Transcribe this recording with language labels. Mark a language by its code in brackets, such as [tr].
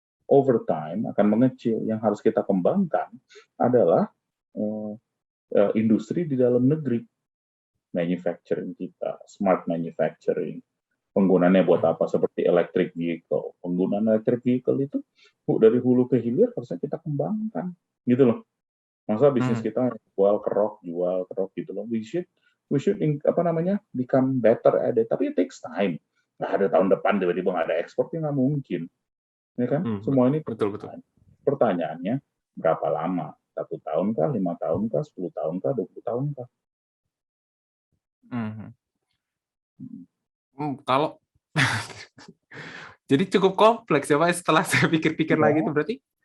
[en] Over time [id] akan mengecil. Yang harus kita kembangkan adalah industri di dalam negeri, manufacturing kita, smart manufacturing. Penggunaannya buat apa? Seperti electric vehicle. Penggunaan electric vehicle itu dari hulu ke hilir harusnya kita kembangkan, gitu loh. Masa bisnis kita jual kerok gitu loh. [en] We should become better at it. [id] Tapi [en] it takes time. [id] Nggak ada tahun depan tiba-tiba nggak ada ekspornya, nggak mungkin. Ya kan? Semua ini betul. Pertanyaannya, berapa lama? 1 tahun kah, 5 tahun kah, 10 tahun kah, 20 tahun kah? Kalau jadi cukup kompleks ya Pak, setelah saya pikir-pikir lagi itu berarti?